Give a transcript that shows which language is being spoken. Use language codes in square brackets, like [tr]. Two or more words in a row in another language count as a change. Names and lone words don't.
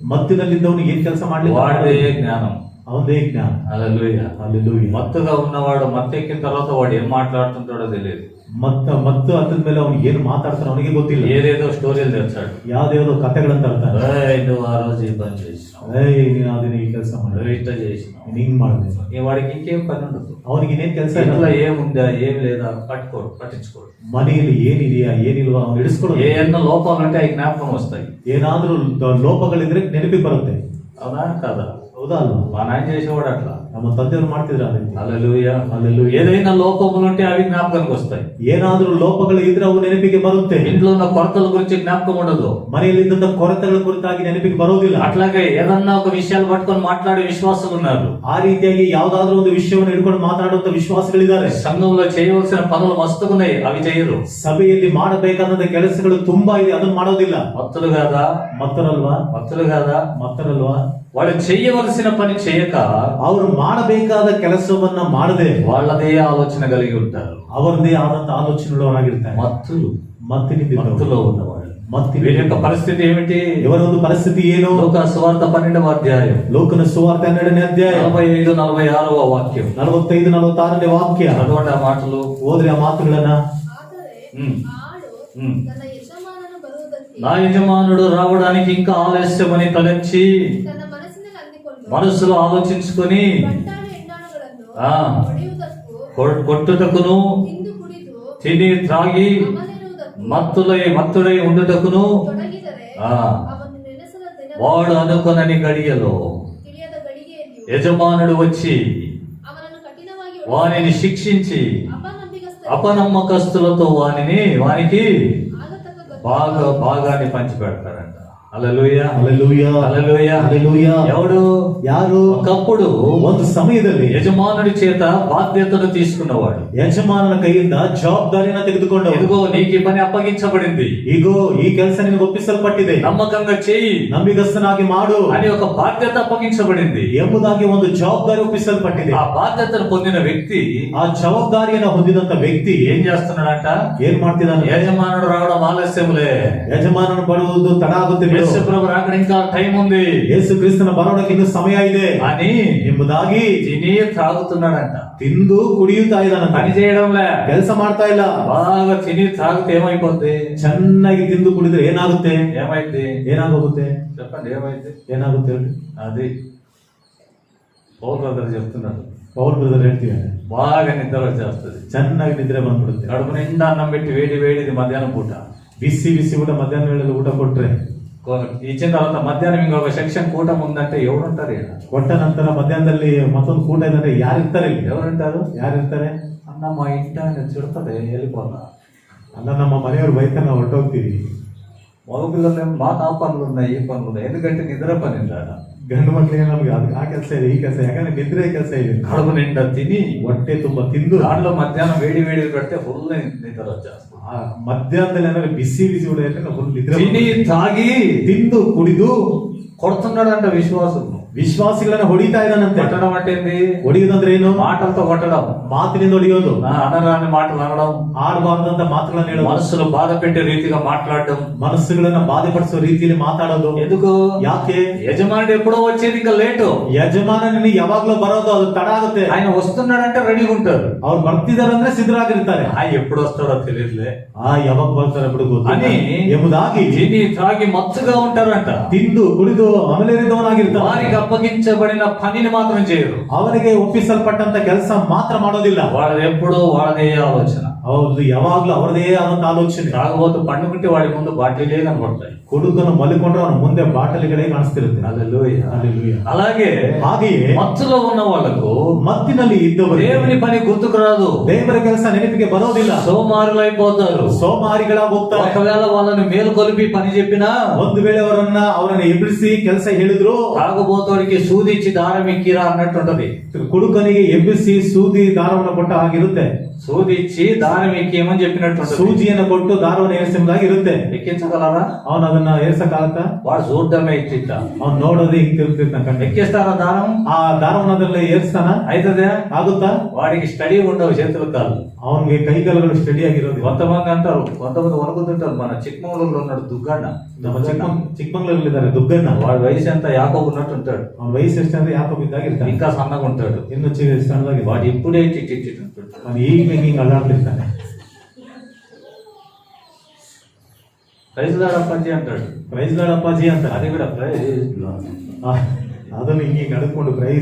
[kn] ಮತ್ತಿನಲ್ಲಿದ್ದವನು ಏನ್ ಕೆಲಸ ಮಾಡ್ಲಿಕ್ಕೆ? [te] వాడే జ్ఞానం, అవందే జ్ఞానం. హల్లెలూయా. హల్లెలూయా. మత్తుగా ఉన్నవాడు మత్తెక్కిన తర్వాత వాడు ఏం మాట్లాడుతుంటాడో తెలియదు. [kn] ಮತ್ತು ಅತದ ಮೇಲೆ ಅವನು ಏನು ಮಾತಾಡ್ತಾನೆ ಅವನಿಗೆ ಗೊತ್ತಿಲ್ಲ. [te] ఏదేదో స్టోరీలు తెచ్చాడు. [kn] ಯಾವ್ದೇವ್ದೋ ಕಥೆಗಳನ್ನ ತರ್ತಾನೆ. [te] నువ్వు ఆ రోజు ఈ పని చేసినావు, [kn] ನೀನು ಅದನ್ನ ಈ ಕೆಲಸ ಮಾಡಿ, [te] ఇట్లా చేసినావు, [kn] ನೀನು ಹಿಂಗ್ ಮಾಡಿದೆ. [te] వాడికి ఇంకేం పని ఉండదు. [kn] ಅವನಿಗೆ ಇನ್ನೇನ್ ಕೆಲಸ [te] ఇంట్లో [kn] ಇಲ್ಲ. [te] ఏముందా ఏం లేదా పట్టించుకోడు. [kn] ಮನೆಯಲ್ಲಿ ಏನಿದೆಯಾ ಏನಿಲ್ವಾ ಅವನು ಹಿಡಿಸ್ಕೊಳ್ಳೋದು. [te] ఏమన్నా లోపాలు ఉంటే అవి జ్ఞాపకం వస్తాయి. [kn] ಏನಾದ್ರೂ ಲೋಪಗಳಿದ್ರೆ ನೆನಪಿಗೆ ಬರುತ್ತೆ. [te] అవునా కదా? [kn] ಹೌದಾ ಅಲ್ವಾ? [te] మా నాయన చేసేవాడు అట్లా. [kn] ನಮ್ಮ ತಂದೆಯವರು ಮಾಡ್ತಿದ್ರು ಅದೇ. [te] హల్లెలూయా. హల్లెలూయా. ఏదైనా లోపములు ఉంటే అవి జ్ఞాపకానికి వస్తాయి. [kn] ಏನಾದ್ರೂ ಲೋಪಗಳು ಇದ್ರೆ ಅವು ನೆನಪಿಗೆ ಬರುತ್ತೆ. [te] ఇంట్లో ఉన్న కొరతల గురించి జ్ఞాపకం ఉండదు. [kn] ಮನೆಯಲ್ಲಿದ್ದಂತ ಕೊರತೆಗಳ ಕುರಿತಾಗಿ ನೆನಪಿಗೆ ಬರೋದಿಲ್ಲ. [te] అట్లాగే ఏదన్నా ఒక విషయాలు పట్టుకొని మాట్లాడే విశ్వాసులు ఉన్నారు. [kn] ಆ ರೀತಿಯಾಗಿ ಯಾವ್ದಾದ್ರೂ ಒಂದು ವಿಷಯವನ್ನು ಹಿಡ್ಕೊಂಡು ಮಾತಾಡುವಂತ ವಿಶ್ವಾಸಗಳಿದ್ದಾರೆ. [te] సంఘంలో చేయవలసిన పనులు మస్తుకున్నాయి, అవి చేయరు. [kn] ಸಭೆಯಲ್ಲಿ ಮಾಡಬೇಕಾದಂತ ಕೆಲಸಗಳು ತುಂಬಾ ಇದೆ, ಅದನ್ನ ಮಾಡೋದಿಲ್ಲ. [te] మత్తులు కాదా? మత్తులు కాదా? [kn] ಮತ್ತರಲ್ವಾ? [te] వాళ్ళు చేయవలసిన పని చేయక [kn] ಅವರು ಮಾಡಬೇಕಾದ ಕೆಲಸವನ್ನ ಮಾಡದೆ [te] వాళ్ళదే ఆలోచన కలిగి ఉంటారు. [kn] ಅವರದೇ ಆದಂತ ಆಲೋಚನೆಗಳವರಾಗಿರ್ತಾರೆ. [te] మత్తులో ఉన్నవాళ్ళు. వీరి యొక్క పరిస్థితి ఏమిటి? [kn] ಇವರ ಒಂದು ಪರಿಸ್ಥಿತಿ ಏನು? [te] లూకా సువార్త 12వ అధ్యాయం, [kn] ಲೋಕನ ಸುವಾರ್ತೆ 12ನೇ ಅಧ್ಯಾಯ [te] 45-46వ వాక్యం. [kn] 45-46ನೇ ವಾಕ್ಯ. [te] చదవండి ఆ మాటలు. [kn] ಓದ್ರಿ ಆ ಮಾತುಗಳನ್ನ. ಆದರೆ ఉమ్. [te] ఆడు ఉమ్. తన యజమానను బరువుదట్టి నా యజమానుడు రావడానికి ఇంకా ఆలస్యమని తలెచ్చి [kn] తన మనಸ್ಸಿನಲ್ಲಿ ಅಂದುಕೊಂಡು [te] మనసులో ఆలోచించుకొని [kn] ಗಂಟಾಳು ಹೆಣ್ಣಾಳುಗಳನ್ನು ఆ ಹೊಡೆಯುವುದಕ್ಕೂ [te] కొట్టుటకును [kn] ತಿಂದು ಕುಡಿದು [te] తిని త్రాగి [kn] ಅಮಲಿರುವುದಕ್ಕೂ [te] మత్తుడై ఉండుటకును [kn] ತೊಡಗಿದರೆ ఆ ಅವನು ನೆನೆಸದ ದಿನ [te] వాడు అనుకొనని గడియలో [kn] ತಿಳಿಯದ ಗಳಿಗೆಯಲ್ಲಿ [te] యజమానుడు వచ్చి [kn] ಅವನನ್ನು ಕಠಿಣವಾಗಿ [te] వానిని శిక్షించి అపనమ్మకస్తులతో వానికి [kn] ಆಗತಕ್ಕ [te] భాగాన్ని పంచి పెడతాడంట. హల్లెలూయా. హల్లెలూయా. హల్లెలూయా. హల్లెలూయా. ఎవడు? [kn] ಯಾರು? [te] ఒకప్పుడు [kn] ಒಂದು ಸಮಯದಲ್ಲಿ [te] యజమానుడి చేత బాధ్యతను తీసుకున్నవాడు. [kn] ಯಜಮಾನನ ಕೈಯಿಂದ ಜವಾಬ್ದಾರಿಯನ್ನ ತೆಗೆದುಕೊಂಡವರು. [te] ఇదిగో నీకు ఈ పని అప్పగించబడింది, [kn] ಈಗೋ ಈ ಕೆಲಸ ನಿನಗೆ ಒಪ್ಪಿಸಲ್ಪಟ್ಟಿದೆ, [te] నమ్మకంగా చెయ్యి, [kn] ನಂಬಿಗಸ್ತನಾಗಿ ಮಾಡು [te] అని ఒక బాధ్యత అప్పగించబడింది [kn] ಎಂಬುದಾಗಿ ಒಂದು ಜವಾಬ್ದಾರಿ ಒಪ್ಪಿಸಲ್ಪಟ್ಟಿದೆ. [te] ఆ బాధ్యతను పొందిన వ్యక్తి, [kn] ಆ ಜವಾಬ್ದಾರಿಯನ್ನು ಹೊಂದಿದಂತ ವ್ಯಕ್ತಿ [te] ఏం చేస్తున్నాడంట? [kn] ಏನ್ ಮಾಡ್ತಿದ್ದಾನೆ? [te] యజమానుడు రావడం ఆలస్యంలే, [kn] ಯಜಮಾನನು ಬರುವುದು ತಡ ಆಗುತ್ತೆ, [te] యేసు ప్రభు రాకడ ఇంకా టైం ఉంది, [kn] ಯೇಸು ಕ್ರಿಸ್ತನ ಬರೋಣಕ್ಕೆ ಇನ್ನು ಸಮಯ ಇದೆ [te] అని [kn] ಎಂಬುದಾಗಿ [te] తిని త్రాగుతున్నాడంట. [kn] ತಿಂದು ಕುಡಿಯುತ್ತಾ ಇದ್ದಾನೆ, [te] పని చేయడంలే, [kn] ಕೆಲಸ ಮಾಡ್ತಾ ಇಲ್ಲ. [te] బాగా తిని త్రాగితే ఏమైపోద్ది? [kn] ಚೆನ್ನಾಗಿ ತಿಂದು ಕುಡಿದ್ರೆ ಏನಾಗುತ್ತೆ? [te] ఏమైంది? [kn] ಏನಾಗೋಗುತ್ತೆ? [te] చెప్పండి, ఏమైంది? [kn] ಏನಾಗುತ್ತೆ ಹೇಳಿ? [te] అది పౌల్ బ్రదర్ చెప్తున్నాడు. [kn] ಪೌಲ್ ಬ್ರದರ್ ಹೇಳ್ತಿದ್ದಾರೆ, [te] బాగా నిద్ర వచ్చేస్తుంది, [kn] ಚೆನ್ನಾಗಿ ನಿದ್ರೆ ಬಂದ್ಬಿಡುತ್ತೆ. [te] కడుపు నిండా అన్నం పెట్టి వేడిది మధ్యాహ్నం పూట [kn] ಬಿಸಿ ಊಟ ಮಧ್ಯಾಹ್ನ ವೇಳೆಯಲ್ಲಿ ಊಟ ಕೊಟ್ರೆ [te] ఇచ్చిన తర్వాత మధ్యాహ్నం ఇంకొక సెక్షన్ కూటం ఉందంటే ఎవరుంటారు? ఇక్కడ [kn] ಕೊಟ್ಟ ನಂತರ ಮಧ್ಯಾಹ್ನದಲ್ಲಿ ಮತ್ತೊಂದು ಕೂಟ ಇದ್ರೆ ಯಾರಿರ್ತಾರೆ? [te] ఎవరుంటారు? [kn] ಯಾರಿರ್ತಾರೆ? [te] అన్న మా ఇంటి ఆయన చుడతదే వెళ్ళిపోతా, [kn] ಅಲ್ಲ ನಮ್ಮ ಮನೆಯವರು ಬೈತಾನ ಹೊರಟೋಗ್ತೀವಿ. [te] మగపిల్లలు మా పనులు ఉన్నాయి, ఈ పనులు ఉన్నాయి, ఎందుకంటే నిద్ర పని ఉందా? [kn] ಗಂಡು ಮಕ್ಕಳಿಗೆ ನಮ್ಗೆ ಆ ಕೆಲಸ ಇದೆ, ಈ ಕೆಲಸ, ಯಾಕಂದ್ರೆ ನಿದ್ರೆ ಕೆಲಸ ಇದೆ. [te] కడుపు నిండా తిని [kn] ಹೊಟ್ಟೆ ತುಂಬಾ ತಿಂದು [te] దాంట్లో మధ్యాహ్నం వేడి పెడితే ఫుల్ నిద్ర వచ్చేస్తుంది. [kn] ಮಧ್ಯಾಹ್ನದಲ್ಲಿ ಏನಾದ್ರೆ ಬಿಸಿ ಊಟ ಫುಲ್ ನಿದ್ರೆ. [te] తిని తాగి [kn] ತಿಂದು ಕುಡಿದು [te] కొడుతున్నాడంట విశ్వాసం. [kn] ವಿಶ್ವಾಸಿಗಳನ್ನ ಹೊಡಿತಾ ಇದ್ದಾನಂತೆ. [te] కొట్టడం అంటే ఏంది? [kn] ಹೊಡಿಯೋದಂದ್ರೆ ಏನು? [te] మాటలతో కొట్టడం, [kn] ಮಾತಿನಿಂದ ಹೊಡಿಯೋದು, [te] అనరాని మాటలు అనడం, [kn] ಆಡಬಾರದಂತ ಮಾತುಗಳನ್ನ ಹೇಳೋದು, [te] మనసులు బాధ పెట్టే రీతిగా మాట్లాడడం, [kn] ಮನಸ್ಸುಗಳನ್ನ ಬಾಧೆಪಡಿಸುವ ರೀತಿಯಲ್ಲಿ ಮಾತಾಡೋದು. [te] ఎందుకు? [kn] ಯಾಕೆ? [te] యజమానుడు ఎప్పుడో వచ్చేది ఇంకా లేటు, [kn] ಯಜಮಾನನ ಯಾವಾಗ್ಲೂ ಬರೋದು ಅದು ತಡ ಆಗುತ್ತೆ. [te] ఆయన వస్తున్నాడంటే రెడీగా ఉంటారు. [kn] ಅವ್ರು ಬರ್ತಿದಾರಂದ್ರೆ ಸಿದ್ಧರಾಗಿರ್ತಾರೆ. [te] ఎప్పుడు వస్తాడో తెలియదులే, [kn] ಯಾವಾಗ ಬರ್ತಾರೆ ಬಿಡುಗು [te] అని [kn] ಎಂಬುದಾಗಿ [te] తిని తాగి మత్తుగా ఉంటారంట. [kn] ತಿಂದು ಕುಡಿದು ಅಮಲೇರಿದವನಾಗಿರ್ತಾನೆ. [te] వారికి అప్పగించబడిన పనిని మాత్రం చేయరు, [kn] ಅವನಿಗೆ ಒಪ್ಪಿಸಲ್ಪಟ್ಟಂತ ಕೆಲಸ ಮಾತ್ರ ಮಾಡೋದಿಲ್ಲ. [te] వాళ్ళది ఎప్పుడో వాళ్ళదే ఆలోచన. [kn] ಹೌದು, ಯಾವಾಗ್ಲೂ ಅವರದೇ ಆದಂತ ಆಲೋಚನೆ. [te] తాగబోతు పండుకుంటే వాడి ముందు బాటిలే కనబడతాయి, [kn] ಕೊಡುಕನ್ನು ಮಲಿಕೊಂಡ್ರೆ ಅವನ ಮುಂದೆ ಬಾಟಲಿಗಳೇ ಕಾಣಿಸ್ತಿರುತ್ತೆ. [te] హల్లెలూయా. [kn] ಹಲ್ಲೆಲೂಯಾ. [te] అలాగే [kn] ಹಾಗೆಯೇ [te] మత్తులో ఉన్న వాళ్ళకు [kn] ಮತ್ತಿನಲ್ಲಿ ಇದ್ದವರು [te] దేవుని పని గుర్తుకు రాదు, [kn] ದೇವರ ಕೆಲಸ ನೆನಪಿಗೆ ಬರೋದಿಲ್ಲ, [te] సోమారులైపోతారు. [kn] ಸೋಮಾರಿಗಳಾಗಿ ಹೋಗ್ತಾರೆ. [te] ఒకవేళ వాళ్ళని మేలుకొలిపి పని చెప్పినా, [kn] ಒಂದು ವೇಳೆ ಅವರನ್ನ ಎಬ್ಬಿಸಿ ಕೆಲಸ ಹೇಳಿದ್ರು, [te] తాగుబోతోడికి సూదిచ్చి దారం ఎక్కిరా అన్నట్టుంటది. [kn] ಕುಡುಕನಿಗೆ ಎಬ್ಬಿಸಿ ಸೂದಿ ದಾರವನ್ನು ಕೊಟ್ಟ ಹಾಗಿರುತ್ತೆ. [te] సూది ఇచ్చి దారం ఎక్కేయమని చెప్పినట్టు [kn] ಸೂಜಿಯನ್ನು ಕೊಟ್ಟು ದಾರವನ್ನು ಏರಿಸಿದಾಗ ಇರುತ್ತೆ. [te] ఎక్కించగలరా? [kn] ಅವನು ಅದನ್ನ ಏರ್ಸಕ್ಕಾಗತ್ತ? [te] వాడు చూడటమే ఇచ్చిట. [kn] ಅವ್ನು ನೋಡೋದೇ ಹಿಂಗ್ [te] ఎక్కిస్తారా దారం? [kn] ಆ ದಾರವನ್ನು ಅದ್ರಲ್ಲಿ ಏರ್ಸ್ತಾನ? [te] అయితదే? [kn] ಆಗುತ್ತಾ? [te] వాడికి స్టడీ ఉండవు చేతులు కాళ్ళు. [kn] ಅವನಿಗೆ ಕೈಗಾಲುಗಳು ಸ್ಟಡಿ ಆಗಿರೋದು. [te] కొంతమంది అంటారు, కొంతమంది వణుకుతుంటారు. మన చిಕ್ಕమంగళూరులో ఉన్నాడు దుగ్గಣ್ಣ, [kn] ನಮ್ಮ ಚಿಕ್ಕಮಂಗ್ಳೂರಲ್ಲಿ ಇದ್ದಾರೆ ದುಗ್ಗಣ್ಣ. [te] వాడి వయసు ఎంత యాకోబు ఉన్నట్టు ఉంటాడు. [kn] ಅವನ ವಯಸ್ಸು ಎಷ್ಟಂದ್ರೆ ಯಾಕೋಬ್ ಇದ್ದಾಗ ಇರ್ತಾನೆ. [te] ఇంకా సన్నగా ఉంటాడు. [kn] ಇನ್ನು ಸಣ್ಣದಾಗಿ [te] వాడు ఇప్పుడే చిట్టి [kn] ಅವನು ಈಗ ಹಿಂಗ್ ಅಲ್ಲಾಡ್ತಿರ್ತಾನೆ. [en] Praise Lord [te] అప్పాజీ అంటాడు. [en] Praise Lord [kn] ಅಪ್ಪಾಜಿ ಅಂತ [te] అది కూడా ప్రైజ్ [kn] ಅದನ್ನು ಹಿಂಗೆ ಕಡ್ಕೊಂಡು ಪ್ರೈಸ್